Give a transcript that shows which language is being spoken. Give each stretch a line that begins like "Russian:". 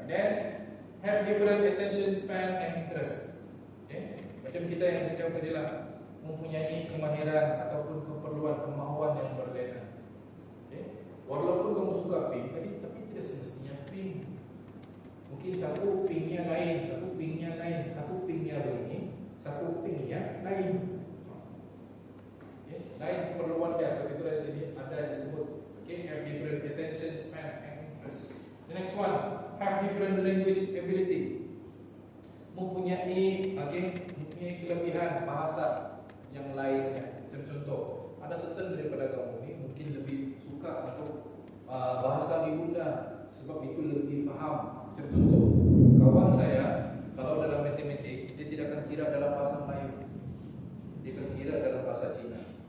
English: Dan have different attention span and interest.
Malay: Macam kita yang saya cakap tadi lah, mempunyai kemahiran ataupun keperluan kemauan yang berlainan. Walaupun kamu suka pink tadi, tapi tidak semestinya pink. Mungkin satu pinknya lain, satu pinknya lain, satu pinknya begini, satu pinknya lain. Lain keperluan dia. Sebab itulah di sini ada disebut.
English: Have different attention span and interest. The next one, have different language ability.
Malay: Mempunyai kelebihan bahasa yang lainnya. Macam contoh, ada certain daripada kamu ini mungkin lebih suka untuk bahasa ibunda, sebab itu lebih faham. Macam contoh, kawan saya kalau dalam matematik dia tidak akan kira dalam bahasa Melayu, dia akan kira dalam bahasa Cina.